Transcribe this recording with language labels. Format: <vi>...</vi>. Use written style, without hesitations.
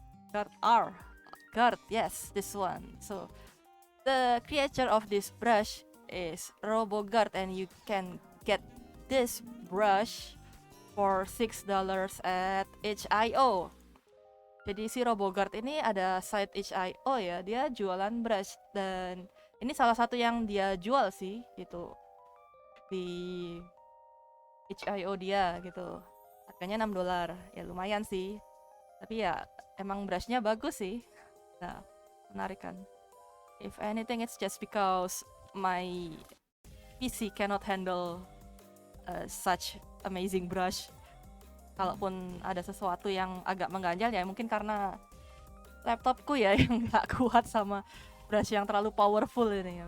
<en>Guard. Yes, this one. So the creator of this brush is RoboGuard, and you can get this brush for $6 at itch.io.</en> <id>Jadi si RoboGuard ini ada site itch.io ya, dia jualan brush, dan ini salah satu yang dia jual sih gitu di itch.io dia gitu. Harganya $6, ya lumayan sih. Tapi ya emang brushnya bagus sih. Nah, menarik kan.</id> <en>If anything, it's just because my PC cannot handle such amazing brush.</en> <id>Kalaupun ada sesuatu yang agak mengganjal ya mungkin karena laptopku ya yang gak kuat sama brush yang terlalu powerful ini.</id>